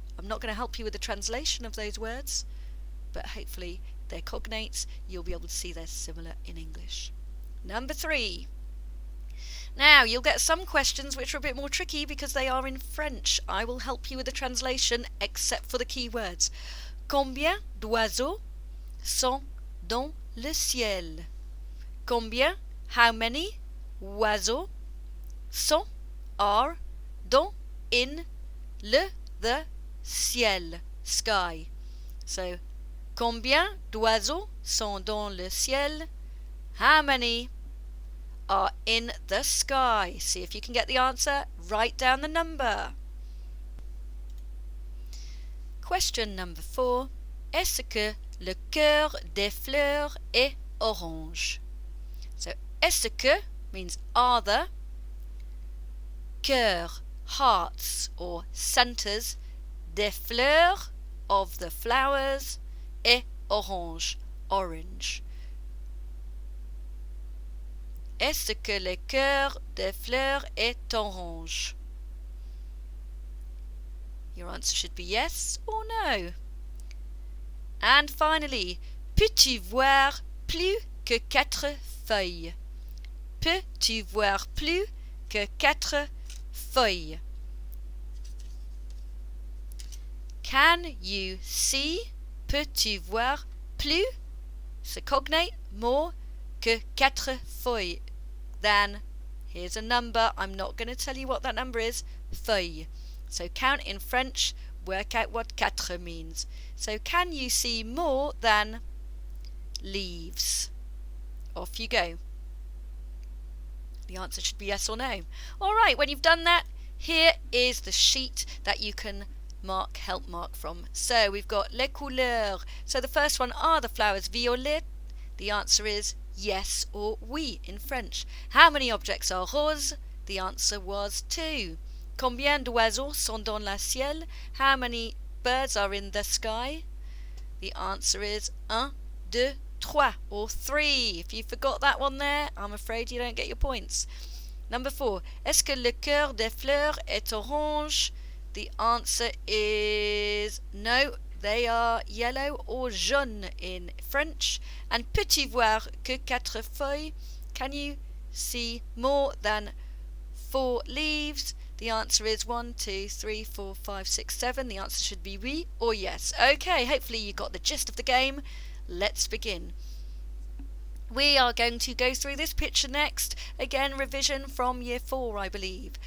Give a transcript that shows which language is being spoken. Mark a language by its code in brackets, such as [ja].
[en] I'm not going to help you with the translation of those words, but hopefully they're cognates. You'll be able to see they're similar in English. Number 3. Now, you'll get some questions which are a bit more tricky because they are in French. I will help you with the translation except for the key words. [fr] Combien d'oiseaux sont dans le ciel? Combien, [en] how many, [fr] oiseaux, sont, are, dans, in, le, the, ciel, [en] sky. [fr] So, combien d'oiseaux sont dans le ciel? [en] How many are in the sky? See if you can get the answer. Write down the number. Question number 4. [fr] Est-ce que le cœur des fleurs est orange? [en] So, [fr] est-ce que [en] means are the, cœur, hearts or centers, [fr] des fleurs, [en] of the flowers, [fr] est orange, [en] orange. [fr] Est-ce que le cœur des fleurs est orange? [en] Your answer should be yes or no. And finally, [fr] peux-tu voir plus que 4 feuilles? Peux-tu voir plus que 4 feuilles? [en] Can you see? [fr] Peux-tu voir plus? C'est cognate, [en] more [fr] que 4 feuilles. [en] Then, here's a number. I'm not going to tell you what that number is. Feuille. So count in French, work out what 4 means. So can you see more than leaves? Off you go. The answer should be yes or no. Alright, when you've done that, here is the sheet that you can help mark from. So we've got les couleurs. So the first one, are the flowers violet? The answer is yes or oui in French. How many objects are rose? The answer was 2. [fr] Combien d'oiseaux sont dans le ciel? [en] How many birds are in the sky? The answer is 1, 2, 3, or 3. If you forgot that one there, I'm afraid you don't get your points. Number 4. [fr] Est-ce que le cœur des fleurs est orange? [en] The answer is no. They are yellow or jaune in French. [fr] And peux-tu voir que 4 feuilles? [en] Can you see more than 4 leaves? The answer is 1, 2, 3, 4, 5, 6, 7. The answer should be oui or yes. Okay, hopefully you got the gist of the game. Let's begin. We are going to go through this picture next. Again, revision from year 4, I believe.